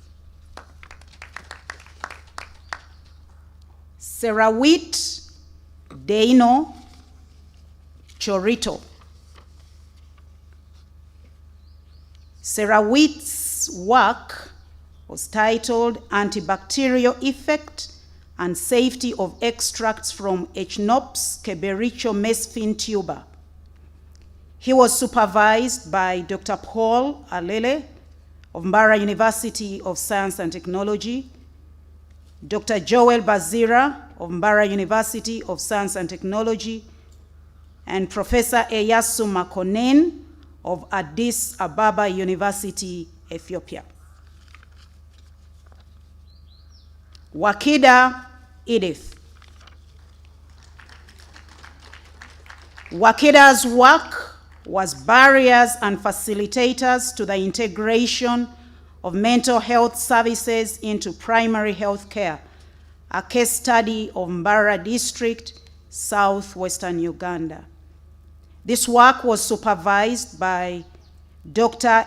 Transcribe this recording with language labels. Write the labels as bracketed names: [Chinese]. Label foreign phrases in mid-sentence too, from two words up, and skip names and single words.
[English] Serawit Deino Chorito. Serawit's work was titled Antibacterial Effect and Safety of Extracts from Echinops kebericho mesfin tuber. He was supervised by Dr. Paul Alele of Mbarara University of Science and Technology, Dr. Joel Bazira of Mbarara University of Science and Technology, and Professor Eyasu Makonnen of Addis Ababa University, Ethiopia. Wakida Edith. Wakida's work was barriers and facilitators to the integration of mental health services into primary health care, a case study of Mbarara District, southwestern Uganda. This work was supervised by Dr.